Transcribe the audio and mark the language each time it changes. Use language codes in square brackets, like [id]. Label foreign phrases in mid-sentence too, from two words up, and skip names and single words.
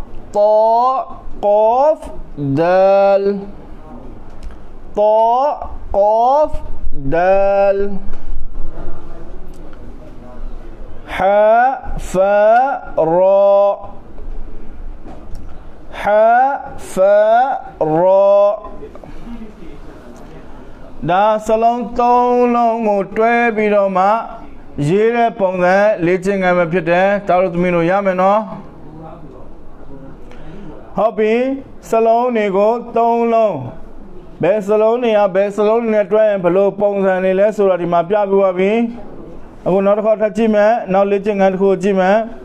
[ar] قاف دال طا قاف دال حاء فاء راء حاء فاء راء [my] ဒါစလုံး3လုံးကိုတွဲပြီးတော့မှရေးတဲ့ပုံစံလေ့ကျင့်ခန်းပဲဖြစ်တယ်တာလို့သမီးတို့ရမယ်နော် ဟုတ်ပြီစလုံးတွေကို3လုံးဘယ်စလုံးတွေကဘယ်စလုံးတွေနဲ့တွဲရင်ဘယ်လိုပုံစံတွေလဲဆိုတာဒီမှာပြပြပါပြီအခုနောက်တစ်ခါထပ်ကြည့်မယ်နောက်လေ့ကျင့်ခန်းတစ်ခုကြည့်မယ်